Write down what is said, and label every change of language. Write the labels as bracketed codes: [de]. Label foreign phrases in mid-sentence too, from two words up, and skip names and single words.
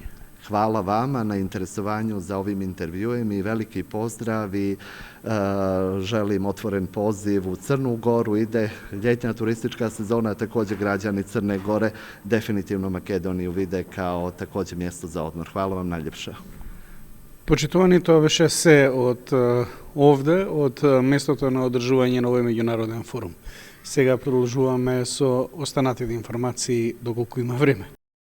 [sr] Hvala vama na interesovanju za ovim intervjuem i veliki pozdrav i želim otvoren poziv u Crnu Goru. Ide ljetna turistička sezona, također građani Crne Gore definitivno Makedoniju vide kao također mjesto za odmor. Hvala vam najljepša. [mk] Почитувани, тоа беше се од овде, од местото на одржување на овој меѓународен форум. Сега продолжуваме со останатите информации доколку има време.